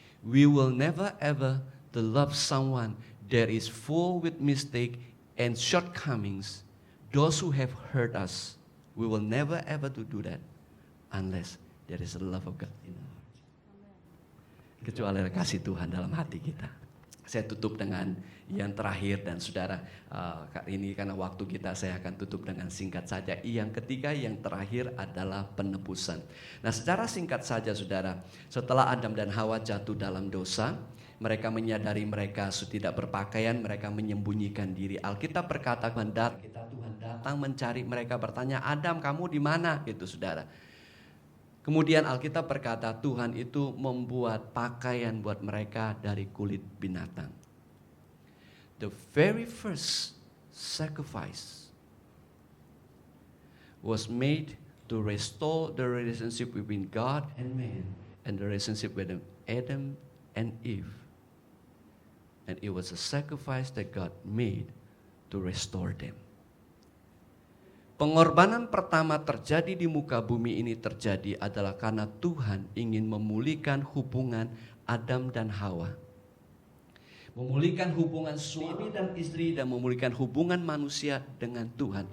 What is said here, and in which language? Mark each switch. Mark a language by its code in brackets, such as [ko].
[en] We will never ever to love someone that is full with mistake and shortcomings. Those who have hurt us, we will never ever to do that unless there is the love of God in our heart. [id] Kecuali kasih Tuhan dalam hati kita. Saya tutup dengan yang terakhir dan saudara, ini karena waktu kita saya akan tutup dengan singkat saja. Yang ketiga, yang terakhir adalah penebusan. Nah secara singkat saja saudara, setelah Adam dan Hawa jatuh dalam dosa, mereka menyadari mereka tidak berpakaian, mereka menyembunyikan diri. Alkitab berkata, Tuhan datang mencari mereka, bertanya, Adam kamu di mana? Gitu saudara. Kemudian Alkitab berkata Tuhan itu membuat pakaian buat mereka dari kulit binatang. [en] The very first sacrifice was made to restore the relationship between God and man and the relationship with Adam and Eve. And it was a sacrifice that God made to restore them. [id] Pengorbanan pertama terjadi di muka bumi ini terjadi adalah karena Tuhan ingin memulihkan hubungan Adam dan Hawa. Memulihkan hubungan suami dan istri dan memulihkan hubungan manusia dengan Tuhan.